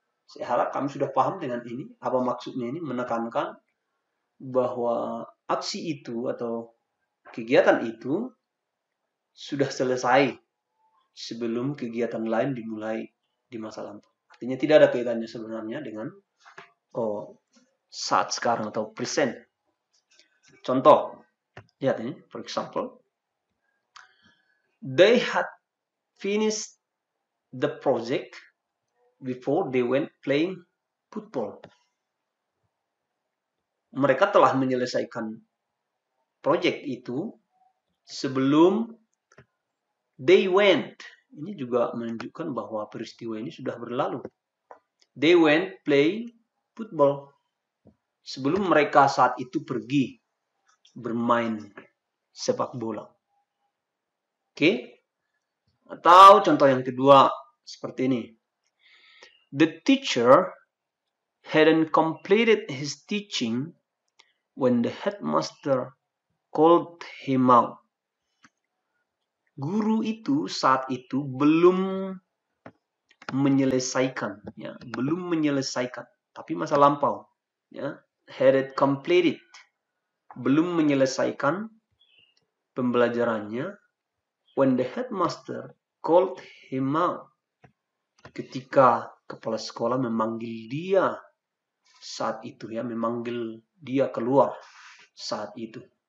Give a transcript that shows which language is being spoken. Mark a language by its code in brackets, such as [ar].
[id] Saya harap kami sudah paham dengan ini. Apa maksudnya ini? Menekankan bahwa aksi itu atau kegiatan itu sudah selesai sebelum kegiatan lain dimulai di masa lampau. Artinya tidak ada kaitannya sebenarnya dengan saat sekarang atau present. Contoh, lihat ini, [en] for example, they had finished the project before they went playing football. [id] Mereka telah menyelesaikan project itu sebelum [en] they went. [id] Ini juga menunjukkan bahwa peristiwa ini sudah berlalu. [en] They went play football. [id] Sebelum mereka saat itu pergi bermain sepak bola. Oke? Atau contoh yang kedua seperti ini. [en] The teacher hadn't completed his teaching when the headmaster called him out. [id] Guru itu saat itu belum menyelesaikan, ya, belum menyelesaikan, tapi masa lampau, ya, hadn't completed, belum menyelesaikan pembelajarannya [en] when the headmaster called him out, [id] ketika kepala sekolah memanggil dia saat itu, ya, memanggil dia keluar saat itu.